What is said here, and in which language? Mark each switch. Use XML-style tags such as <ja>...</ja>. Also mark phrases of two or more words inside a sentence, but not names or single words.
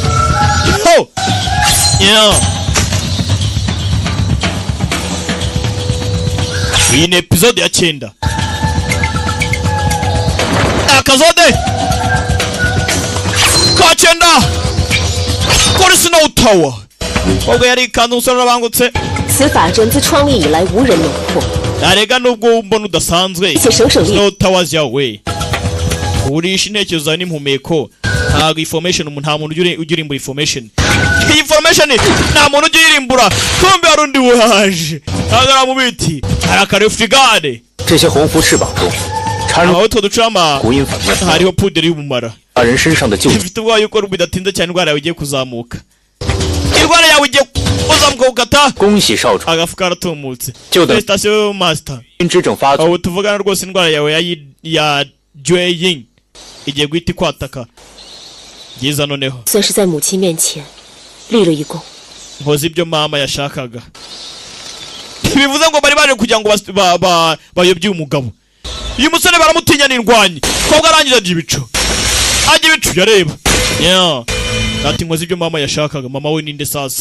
<rw>iyi ni episode ya 9 akazode ka 9 kuri Snow Tower ubwo yari ikanzu umusore urabangutse</rw> <zh>此法阵自创立以来无人能破，</zh> <rw>arega nubwo mbona udasanzwe</rw> <zh>且省省力，</zh> <rw>Snow Towers yawe urisha intekerezo zawe n'impumeko ntabwo information nta muntu ujya urimbura information. Iyi information nta muntu ujya urimbura. Kumbe hari undi waje. Hagara mu biti. Harakare frigade.</rw> <zh>这些红狐翅膀中缠入</zh> <rw>Aho tuducama</rw> <zh>古音反面，</zh> <rw>hariho puderi y'ubumara.</rw> <zh>把人身上的旧</zh> <rw>Ifite ubwoba yuko bidatinze cyane indwara yawe igiye kuzamuka. Indwara yawe igiye kuzamuka ugata.</rw> <zh>恭喜少主，</zh> <rw>Agafu karatumutse.</rw> <zh>就等</zh> <en>Station master.</en> <zh>因之症发作，</zh> <rw>Aho tuvugana rwose indwara yawe ya Jueying igiye guhita ikwataka. Byiza noneho.</rw> <zh>算是在母亲面前立了一功。</zh> <rw>Nkoze ibyo mama yashakaga. Bivuze ngo bari baje kugira ngo bayobye umugabo. Uyu musore baramutinya n'indwanyi. Kobwa arangiza aje ibicu. Aje ibicu yareba. Yeah. Ati nkoze ibyo mama yashakaga. Mama we ninde sasa?</rw>